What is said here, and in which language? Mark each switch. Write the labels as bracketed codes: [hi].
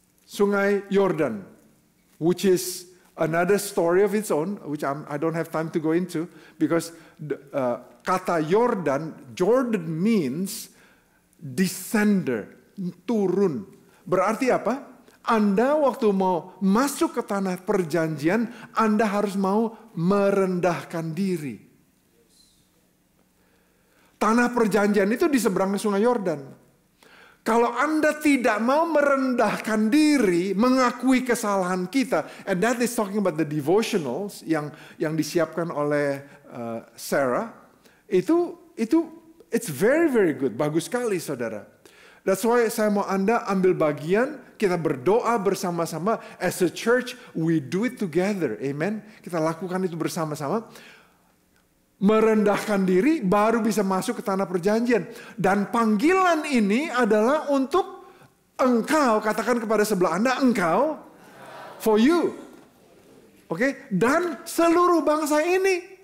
[en] Sungai Yordan, which is another story of its own, which I don't have time to go into, because kata Jordan means descender. [id] Turun. Berarti apa? Anda waktu mau masuk ke tanah perjanjian, Anda harus mau merendahkan diri. Tanah perjanjian itu di seberang sungai Yordan. Kalau Anda tidak mau merendahkan diri, mengakui kesalahan kita, [en] and that is talking about the devotionals [id] yang disiapkan oleh Sarah, itu [en] it's very very good, [id] bagus sekali saudara. [en] That's why [id] saya mau Anda ambil bagian, kita berdoa bersama-sama. [en] As a church, we do it together. Amen. [id] Kita lakukan itu bersama-sama. Merendahkan diri, baru bisa masuk ke tanah perjanjian. Dan panggilan ini adalah untuk engkau, katakan kepada sebelah Anda, engkau, [en] for you. [id] Oke, dan seluruh bangsa ini.